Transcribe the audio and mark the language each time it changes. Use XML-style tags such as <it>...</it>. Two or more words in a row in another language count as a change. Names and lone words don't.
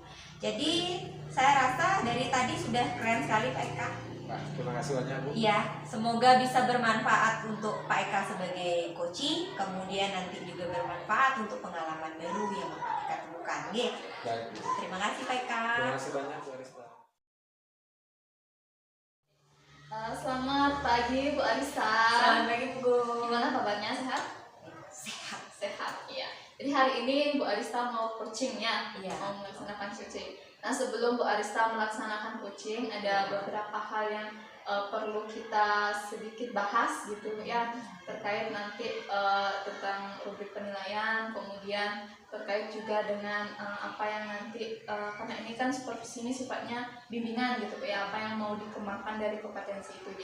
<id>Jadi saya rasa dari tadi sudah keren sekali Pak Eka. Nah, terima kasih banyak Bu. Iya, semoga bisa bermanfaat untuk Pak Eka sebagai Koci, kemudian nanti juga bermanfaat untuk pengalaman baru yang Bapak Eka temukan. Oke. Baik. Terima kasih Pak Eka. Terima kasih banyak Bu Arista. Selamat pagi Bu Arista. Selamat pagi Bu Gung. Gimana kabarnya, sehat? Sehat. Sehat, iya. Jadi hari ini Bu Arista mau coaching ya, Iya. mau melaksanakan coaching. Nah sebelum Bu Arista melaksanakan coaching, ada beberapa hal yang perlu kita sedikit bahas gitu ya, terkait nanti tentang rubrik penilaian, kemudian terkait juga dengan apa yang nanti karena ini kan supervisi ini sifatnya bimbingan gitu ya, apa yang mau dikembangkan dari kompetensi itu.</id>